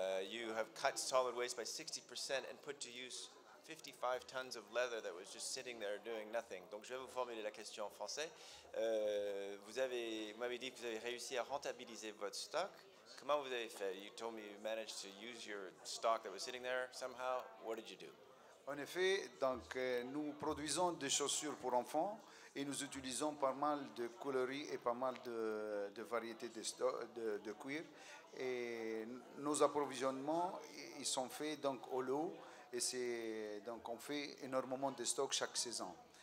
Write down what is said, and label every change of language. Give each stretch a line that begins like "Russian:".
English: You have cut solid waste by 60% and put to use 55 tons of leather that was just sitting there doing nothing.
French: Donc je vais vous formuler la question en français. Vous m'avez dit que vous avez réussi à rentabiliser votre stock. Comment vous avez fait?
English: You told me you managed to use your stock that was sitting there somehow. What did you do?
French: En effet, donc, nous produisons des chaussures pour enfants et nous utilisons pas mal de coloris et pas mal de variétés de cuir. Et nos approvisionnements, ils sont faits donc au lot. Et donc on fait énormément de stocks chaque saison.